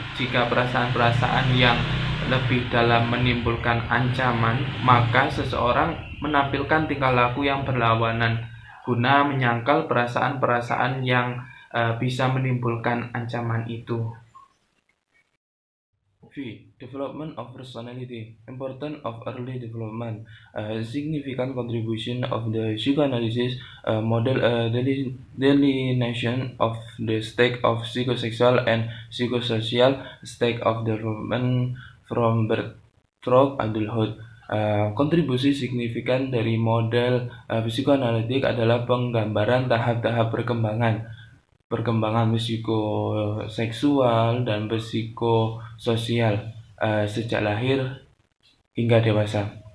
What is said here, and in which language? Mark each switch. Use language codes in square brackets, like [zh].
[id] Jika perasaan-perasaan yang lebih dalam menimbulkan ancaman, maka seseorang menampilkan tingkah laku yang berlawanan guna menyangkal perasaan-perasaan yang bisa menimbulkan ancaman itu. [en] V. Development of personality. Importance of early development. Significant contribution of the psychoanalysis model delineation of the state of psychosexual and psychosocial state of development from birth through adulthood. [id] Kontribusi signifikan dari model psikoanalitik adalah penggambaran tahap-tahap perkembangan psikoseksual dan psikososial sejak lahir hingga dewasa.